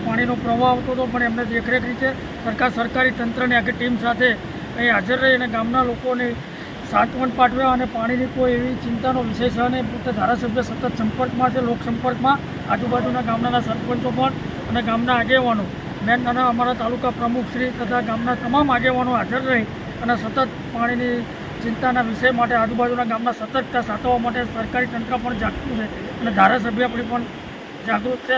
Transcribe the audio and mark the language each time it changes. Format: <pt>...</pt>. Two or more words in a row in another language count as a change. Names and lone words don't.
<gu>પાણીનો પ્રવાહ આવતો હતો પણ એમણે દેખરેખ નીચે સરકારી તંત્રની આખી ટીમ સાથે અહીં હાજર રહી અને ગામના લોકોને સાંત્વન પાઠવ્યા અને પાણીની કોઈ એવી ચિંતાનો વિષય છે અને પોતે ધારાસભ્ય સતત સંપર્કમાં છે, લોકસંપર્કમાં આજુબાજુના ગામના સરપંચો પણ અને ગામના આગેવાનો, મેન અને અમારા તાલુકા પ્રમુખશ્રી તથા ગામના તમામ આગેવાનો હાજર રહી અને સતત પાણીની ચિંતાના વિષય માટે આજુબાજુના ગામના સતર્કતા સાચવવા માટે સરકારી તંત્ર પણ જાગતું છે અને ધારાસભ્ય પણ જાગૃત છે।</gu>